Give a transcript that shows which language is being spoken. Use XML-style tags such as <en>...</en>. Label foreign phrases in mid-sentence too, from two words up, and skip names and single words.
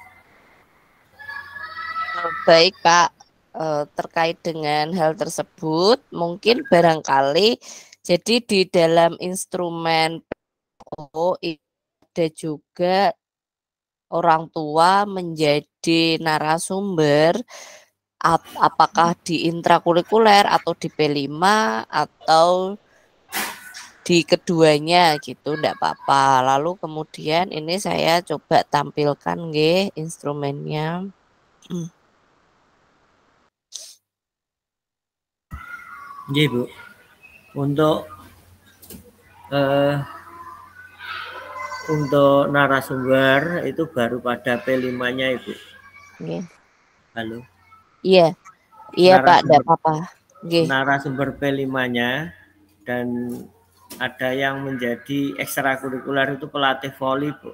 <id>Baik Pak, terkait dengan hal tersebut mungkin barangkali jadi di dalam instrumen PO ada juga orang tua menjadi narasumber, apakah di intrakurikuler atau di P5 atau di keduanya gitu, enggak apa-apa. Lalu kemudian ini saya coba tampilkan nggih instrumennya. Nggih, Bu. Untuk narasumber itu baru pada P5-nya, Ibu. Nggih. Halo. Iya. Iya, Pak, enggak apa-apa. Nggih. Narasumber P5-nya, dan ada yang menjadi ekstrakurikuler itu pelatih voli, Bu.</id>